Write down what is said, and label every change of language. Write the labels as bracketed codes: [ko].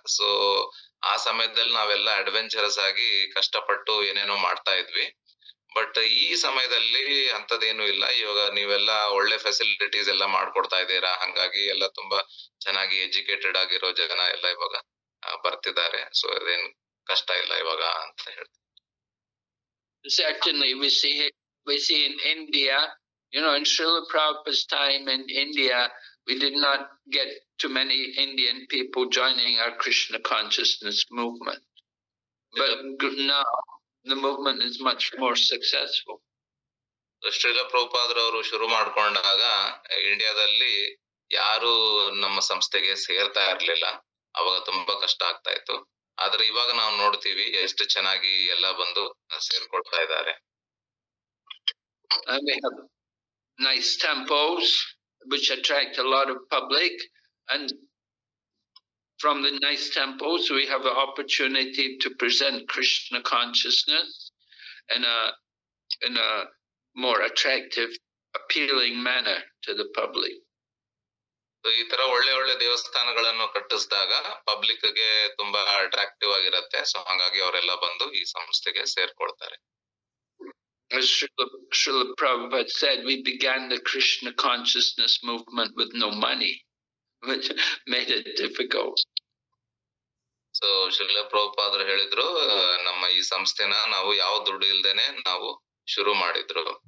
[kn] So ಆ ಸಮಯದಲ್ಲಿ ನಾವೆಲ್ಲ ಅಡ್ವೆಂಚರಸ್ ಆಗಿ ಕಷ್ಟಪಟ್ಟು ಏನೇನೋ ಮಾಡ್ತಾ ಇದ್ವಿ. ಬಟ್ ಈ ಸಮಯದಲ್ಲಿ ಅಂತದೇನು ಇಲ್ಲ. ಇವಾಗ ನೀವೆಲ್ಲ ಒಳ್ಳೆ ಫೆಸಿಲಿಟೀಸ್ ಎಲ್ಲ ಮಾಡ್ಕೊಡ್ತಾ ಇದ್ದೀರಾ, ಹಂಗಾಗಿ ಎಲ್ಲ ತುಂಬಾ ಚೆನ್ನಾಗಿ ಎಜುಕೇಟೆಡ್ ಆಗಿರೋ ಜನ ಎಲ್ಲ ಇವಾಗ ಬರ್ತಿದ್ದಾರೆ. ಸೊ ಅದೇನ್ ಕಷ್ಟ ಇಲ್ಲ ಇವಾಗ ಅಂತ ಹೇಳ್ತೀನಿ. [en] Certainly we see in India, in Srila Prabhupada's time in India, we did not get too many Indian people joining our Krishna consciousness movement. But now the movement is much more successful. [kn] Srila ಪ್ರಭುಪಾದರವರು ಶುರು ಮಾಡ್ಕೊಂಡಾಗ ಇಂಡಿಯಾದಲ್ಲಿ ಯಾರು ನಮ್ಮ ಸಂಸ್ಥೆಗೆ ಸೇರ್ತಾ ಇರ್ಲಿಲ್ಲ. ಅವಾಗ ತುಂಬಾ ಕಷ್ಟ ಆಗ್ತಾ ಇತ್ತು. ಆದ್ರೆ ಇವಾಗ ನಾವು ನೋಡ್ತೀವಿ ಎಷ್ಟು ಚೆನ್ನಾಗಿ ಎಲ್ಲ ಬಂದು ಸೇರ್ಕೊಳ್ತಾ ಇದ್ದಾರೆ. [en] And we have nice temples which attract a lot of public, and from the nice temples we have the opportunity to present Krishna consciousness in a more attractive, appealing manner to the public. [kn] ಈ ತರ ಒಳ್ಳೆ ಒಳ್ಳೆ ದೇವಸ್ಥಾನಗಳನ್ನು ಕಟ್ಟಿಸಿದಾಗ public ಗೆ ತುಂಬಾ attractive ಆಗಿರುತ್ತೆ. So ಹಾಗಾಗಿ ಅವರೆಲ್ಲ ಬಂದು ಈ ಸಂಸ್ಥೆಗೆ ಸೇರ್ಕೊಳ್ತಾರೆ. [en] As Srila Prabhupada said, we began the Krishna consciousness movement with no money, which made it difficult. [kn] So Srila ಪ್ರಭುಪಾದರು ಹೇಳಿದ್ರು, ನಮ್ಮ ಈ ಸಂಸ್ಥೆನ ನಾವು ಯಾವ ದುಡ್ಡು ಇಲ್ದೇನೆ ನಾವು ಶುರು ಮಾಡಿದ್ರು.